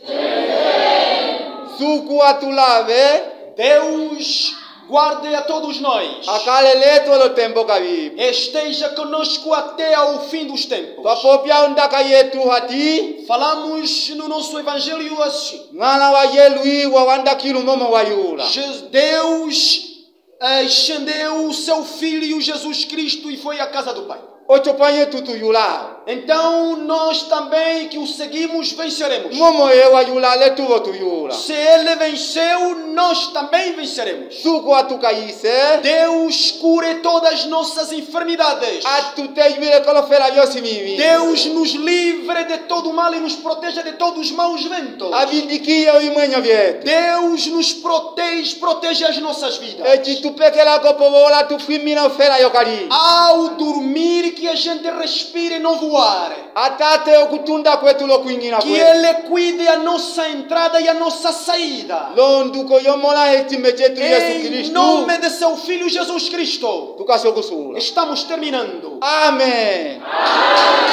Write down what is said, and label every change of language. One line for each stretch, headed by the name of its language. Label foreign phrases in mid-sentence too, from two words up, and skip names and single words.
Umbundu: Suku atulave.
Portuguese: Deus guarde a todos nós.
Umbundu: Akalele todo tempo kabi.
Portuguese: Esteja conosco até ao fim dos tempos.
Umbundu: Papopia undaka yetu hati.
Portuguese: Falamos no nosso evangelho assim.
Umbundu: Ngana wa yelui wa wanda kilu mama wa yula.
Portuguese: Deus estendeu o seu filho Jesus Cristo e foi à casa do Pai.
Umbundu: Ochopanhe tutuyula.
Portuguese: Então nós também que o seguimos venceremos.
Umbundu: Momo ewa yula le tuvo tuyula.
Portuguese: Se ele venceu, nós também venceremos.
Umbundu: Suku atukaise.
Portuguese: Deus cure todas as nossas enfermidades.
Umbundu: Atute yule kolofera yosimimi.
Portuguese: Deus nos livre de todo mal e nos proteja de todos os maus ventos.
Umbundu: Abindikia o imanho vieto.
Portuguese: Deus nos protege as nossas vidas.
Umbundu: Eti tupekela kopobola tufimina ofera yokari.
Portuguese: Ao dormir que a gente respire e não voar.
Umbundu: Atate okutunda kwetu lokuingina
Portuguese: que Ele cuide a nossa entrada e a nossa saída.
Umbundu: Londuko yomola etimechetu Yesu
Portuguese: Em Cristo. nome de seu Filho Jesus Cristo.
Umbundu: Tukashokusula.
Portuguese: Estamos terminando. Amém.